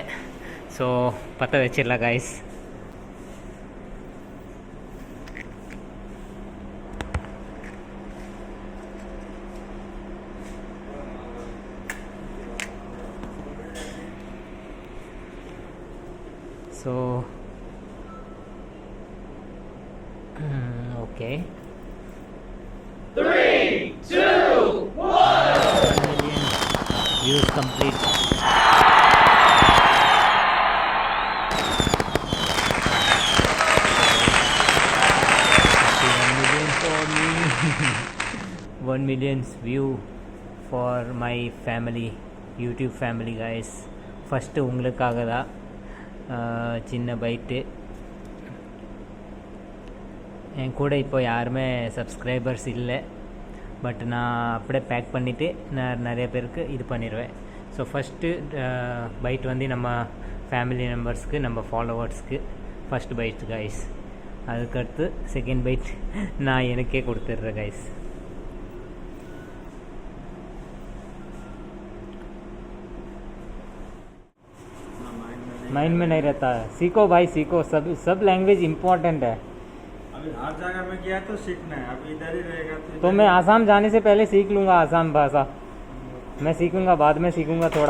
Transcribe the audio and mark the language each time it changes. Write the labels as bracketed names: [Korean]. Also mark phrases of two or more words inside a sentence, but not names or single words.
[Tamil] ஸோ பற்ற வச்சிடலாம் காய்ஸ். [English] so okay. [Tamil] 3, 2, 1. 1 [English] million views complete. One million view for my family, YouTube family guys. [Tamil] ஃபஸ்ட்டு உங்களுக்காக தான் சின்ன பைட்டு. என் கூட இப்போ யாருமே சப்ஸ்கிரைபர்ஸ் இல்லை. பட் நான் அப்படியே பேக் பண்ணிவிட்டு நான் நிறைய பேருக்கு இது பண்ணிடுவேன். ஸோ [English] first bite [Tamil] வந்து நம்ம [English] family members, [Tamil] நம்ம ஃபாலோவர்ஸ்க்கு [English] first bite [Tamil] கைஸ். அதுக்கடுத்து [English] second bite [Tamil] நான் எனக்கே கொடுத்துட்றேன் கைஸ். [Hindi] माइंड में नहीं रहता है. सीखो भाई, सीखो. सब [English] language important [Hindi] है. अभी हर जगह में किया तो सीखना है. अभी इधर ही रहेगा तो मैं आसाम जाने से पहले सीख लूँगा आसाम भाषा. मैं सीखूँगा, बाद में सीखूँगा थोड़ा.